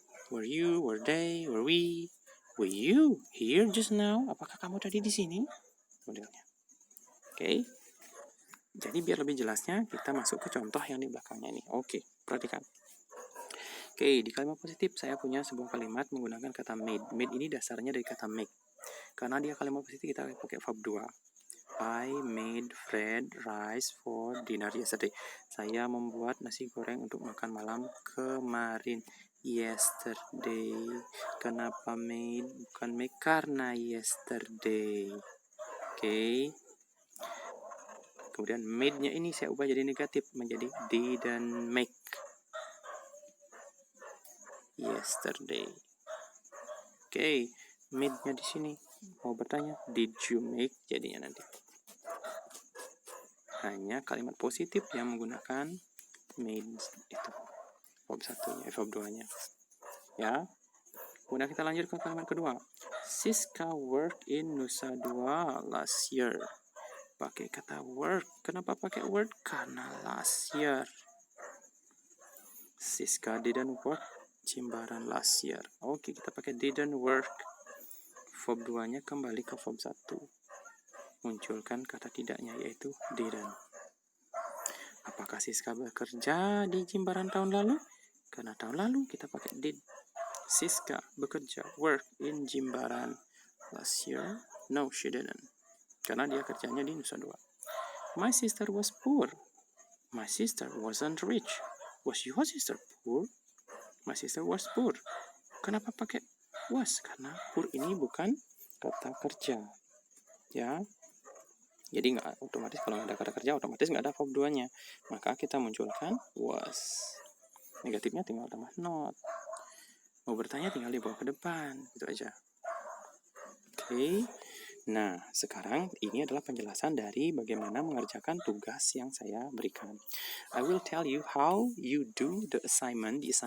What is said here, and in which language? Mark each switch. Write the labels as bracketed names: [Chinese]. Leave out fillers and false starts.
[English] Were you, were they, were we, were you here just now? [Indonesian] Apakah kamu tadi di sini? Modelnya. Oke. Jadi biar lebih jelasnya kita masuk ke contoh yang di belakangnya ini. Oke, perhatikan. Oke, di kalimat positif saya punya sebuah kalimat menggunakan kata made. Made ini dasarnya dari kata make. Karena dia kalimat positif kita pakai verb 2. [English] I made fried rice for dinner yesterday. [Indonesian] Saya membuat nasi goreng untuk makan malam kemarin. Yesterday. Kenapa made bukan make? Karena yesterday. Oke. Kemudian made-nya ini saya ubah jadi negatif menjadi [English] didn't make yesterday. [Indonesian] Oke. Made-nya di sini mau bertanya [English] did you make [Indonesian] jadinya nanti. Hanya kalimat positif yang menggunakan made itu. Verb 1-nya, verb 2-nya. Ya. Kemudian kita lanjut ke kalimat kedua. [English] Siska worked in Nusa Dua last year. [Indonesian] Pakai kata work. Kenapa pakai work? Karena last year. [English] Siska didn't work Jimbaran last year. [Indonesian] Oke, kita pakai [English] didn't work. [Indonesian] Verb 2-nya kembali ke verb 1. Munculkan kata tidaknya yaitu didn't. Apakah Siska bekerja di Jimbaran tahun lalu? Karena tahun lalu kita pakai did. Siska bekerja [English] work in Jimbaran last year. No, she didn't. [Indonesian] Karena dia kerjanya di Nusa Dua. [English] My sister was poor. My sister wasn't rich. Was your sister poor? My sister was poor. [Indonesian] Kenapa pakai was? Karena poor ini bukan kata kerja. Ya. Jadi nggak otomatis kalau ada kata kerja otomatis nggak ada verb 2-nya. Maka kita munculkan was. Negatifnya tinggal tambah not. Mau bertanya tinggal dibawa ke depan. Itu aja. Oke. Nah, sekarang ini adalah penjelasan dari bagaimana mengerjakan tugas yang saya berikan. [English] I will tell you how you do the assignment.